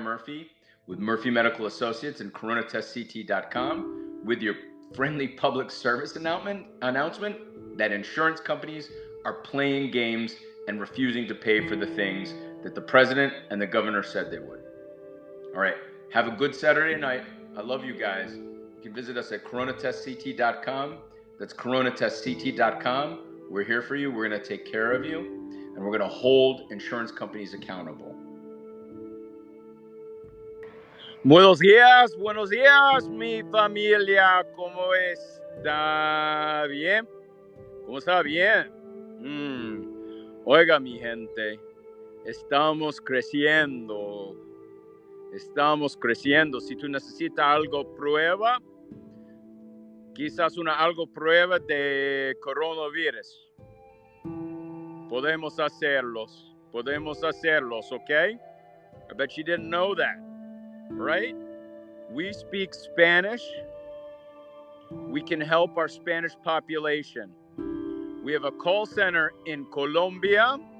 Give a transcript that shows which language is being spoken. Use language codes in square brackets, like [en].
[en] Murphy with Murphy Medical Associates and coronatestct.com with your friendly public service announcement that insurance companies are playing games and refusing to pay for the things that the president and the governor said they would. All right, have a good Saturday night. I love you guys. You can visit us at coronatestct.com. That's coronatestct.com. We're here for you. We're going to take care of you, and we're going to hold insurance companies accountable. [es] Buenos días, mi familia. ¿Cómo está? Bien. ¿Cómo está? Bien. Oiga, mi gente, estamos creciendo. Estamos creciendo. Si tú necesitas algo prueba, quizás algo prueba de coronavirus. Podemos hacerlos, okay? [en] I bet you didn't know that, right? We speak Spanish. We can help our Spanish population. We have a call center in Colombia.